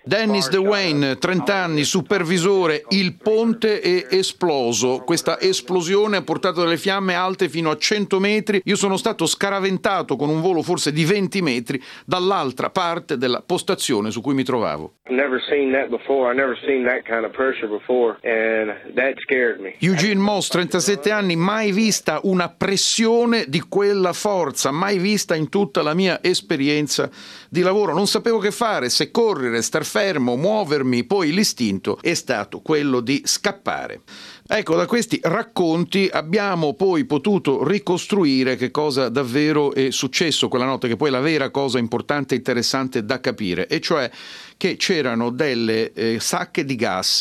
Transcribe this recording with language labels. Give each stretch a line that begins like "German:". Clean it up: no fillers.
Italian: Dennis DeWayne, 30 anni, supervisore. Il ponte è esploso. Questa esplosione ha portato delle fiamme alte fino a 100 metri. Io sono stato scaraventato con un volo forse di 20 metri dall'altra parte della postazione su cui mi trovavo.
English: Never seen that before. I never seen that kind of pressure before, and that scared me.
Italian: Eugene Moss, 37 anni, mai vista una pressione di quella forza, mai vista in tutta la mia esperienza di lavoro. Non sapevo che fare, se correre, star fermo, muovermi. Poi l'istinto è stato quello di scappare. Ecco, da questi racconti abbiamo poi potuto ricostruire che cosa davvero è successo quella notte, che poi è la vera cosa importante e interessante da capire, e cioè che c'erano delle sacche di gas.